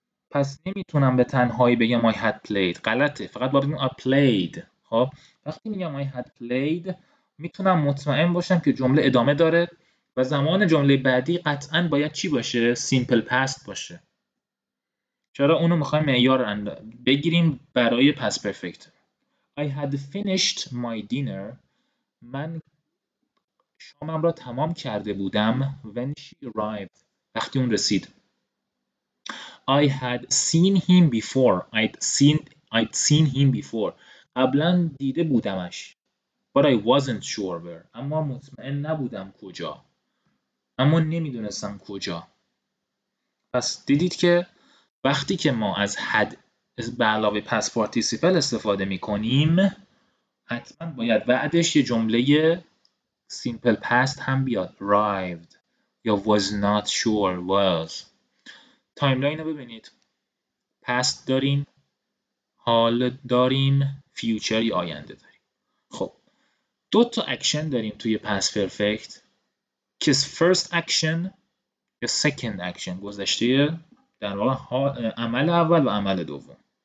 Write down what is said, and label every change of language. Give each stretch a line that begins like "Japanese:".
Persian: پس نمیتونم به تنهایی بگم
English: I had played.
Persian: غلطه. فقط باید بگم
English: I played.
Persian: خب وقتی میگم
English: I had played
Persian: میتونم مطمئن باشم که جمله ادامه داره و زمان جمله بعدی قطعاً باید چی باشه؟ simple past باشه. چرا؟ اونو میخوایم معیار بگیریم برای past perfect.
English: I had finished my dinner.
Persian: من شامم را تمام کرده بودم.
English: When she arrived.
Persian: وقتی اون رسید.
English: I had seen him before. I'd seen him before.
Persian: قبلا دیده بودمش.
English: But I wasn't sure where.
Persian: اما مطمئن نبودم کجا. اما نمیدونستم کجا. پس دیدید که وقتی که ما از had به علاوه past participle استفاده میکنیم حتما باید بعدش یه جمله simple past هم بیاد.
English: Arrived
Persian: یا
English: was not sure was.
Persian: تایملاین رو ببینید. past داریم، حال داریم، future یا آینده داریم. خب دو تا اکشن داریم توی past perfect که first action یا second action گذشته در واقع عمل اول و عمل دوم.